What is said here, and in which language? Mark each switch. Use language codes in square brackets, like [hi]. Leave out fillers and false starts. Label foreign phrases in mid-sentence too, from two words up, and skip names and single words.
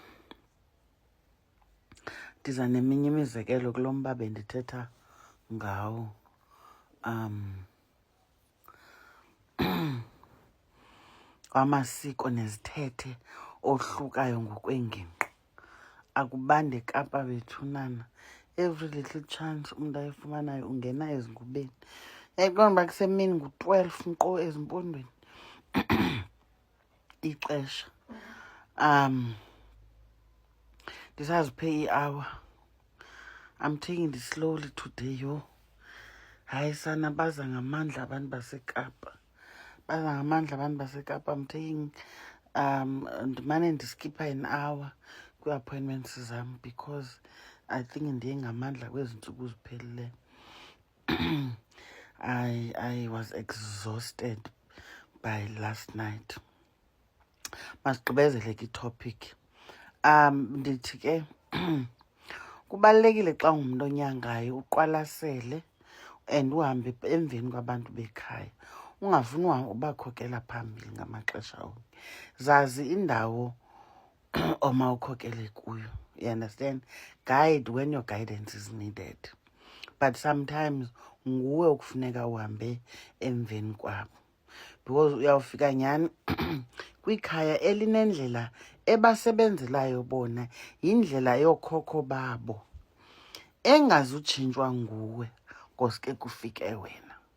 [xh] Ndiza neminye imizekelo kulo mba bendithetha ngawo. Amasiko nezithethe ohlukayo ngokweengingqi. Akubande Kapa bethunana. [en] Every little chance [xh] umntu ayifumanayo ungena ezingubeni. Yayiqonda uba kusemini ngu-12 nkqo ezimpondweni. Ixesha. Ndisaziphe i-hour. [en] I'm taking it slowly today, yo. [xh] Hayi sana, baza ngamandla abantu baseKapa. Baza ngamandla abantu baseKapa. [en] I'm taking [xh] ndimane ndiskipha [en] an hour [xh] kwi-appointments zam [en] because I think [xh] ndiye ngamandla kwezi ntsuku ziphelileyo. [en] I was exhausted by last night. [xh] Masigqibezele ke itopic. Ndithi ke kubalulekile xa ungumntu onyangayo uqwalasele and uhambe emveni kwabantu bekhaya. Ungafuni ubakhokela phambili ngamaxesha onke. Zazi indawo omawukhokele kuyo. [en] You understand? Guide when your guidance is needed. But sometimes [xh] nguwe okufuneka uhambe emveni kwabo. Because uyawufika nyhani kwikhaya elinendlela ebasebenzelayo bona, yindlela yookhokho babo engazutshintshwa nguwe koske kufike wena.